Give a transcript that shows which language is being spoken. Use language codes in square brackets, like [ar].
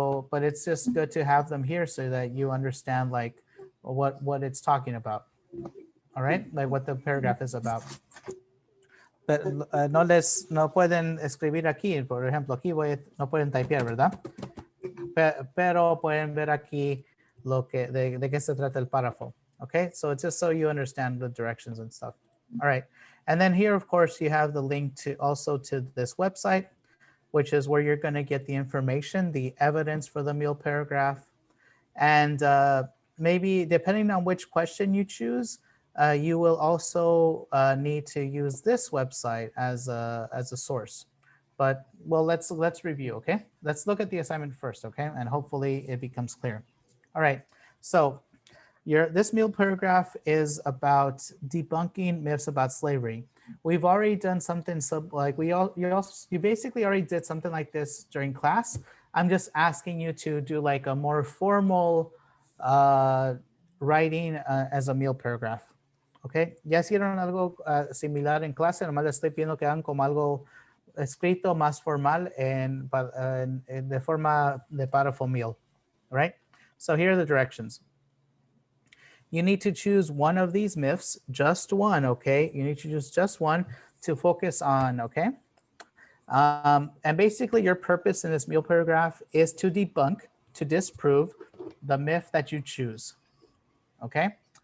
[en] But it's just good to have them here so that you understand like what it's talking about, all right? Like what the paragraph is about. [es] But no pueden escribir aquí, por ejemplo, aquí no pueden typear, ¿verdad? Pero pueden ver aquí de qué se trata el párrafo. [en] Okay, so it's just so you understand the directions and stuff. All right, and then here, of course, you have the link to this website, which is where you're going to get the information, the evidence for the meal paragraph, and maybe depending on which question you choose, you will also need to use this website as a source. But well, let's review, okay? Let's look at the assignment first, okay? And hopefully it becomes clear. All right, so this meal paragraph is about debunking myths about slavery. We've already done something like you basically already did something like this during class. I'm just asking you to do like a more formal writing as a meal paragraph. [es] Okay, ya hicieron algo similar en clase, nomás les estoy pidiendo que hagan como algo escrito más formal de forma de párrafo meal, right? [en] So here are the directions. You need to choose one of these myths, just one, okay? You need to choose just one to focus on, okay? And basically your purpose in this meal paragraph is to debunk, to disprove the myth that you choose, okay?